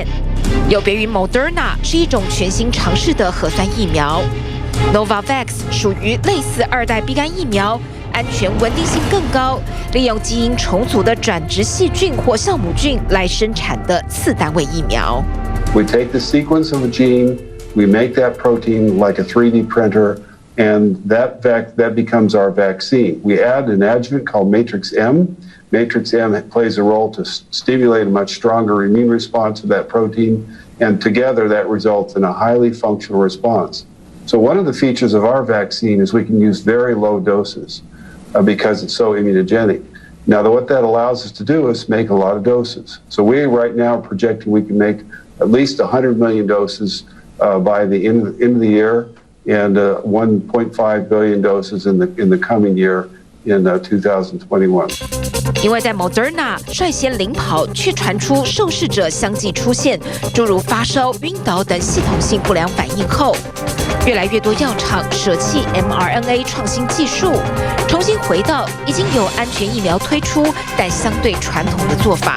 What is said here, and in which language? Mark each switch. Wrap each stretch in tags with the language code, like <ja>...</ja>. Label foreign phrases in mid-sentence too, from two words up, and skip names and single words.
<zh>有別於 Moderna 是一種全新嘗試的核酸疫苗， Novavax 屬於類似2代 B 肝疫苗，安全穩定性更高，利用基因重組的轉殖細菌或酵母菌來生產的次單位疫苗。</zh> <en>We take the sequence of a gene, we make that protein like a 3D printer, and that becomes our vaccine. We add an adjuvant called Matrix M. Matrix M plays a role to stimulate a much stronger immune response to that protein, and together that results in a highly functional response. So one of the features of our vaccine is we can use very low doses because it's so immunogenic. Now, what that allows us to do is make a lot of doses. So we right now are projecting we can make at least 100 million doses by the end of the year. and 1.5 billion doses in the coming year in 2021.</en> <zh>因为在 Moderna 率先领跑，却傳出受試者相繼出現諸如發燒、暈倒等系統性不良反應後，越來越多藥廠捨棄 mRNA 創新技術，重新回到已經有安全疫苗推出但相對傳統的做法。</zh>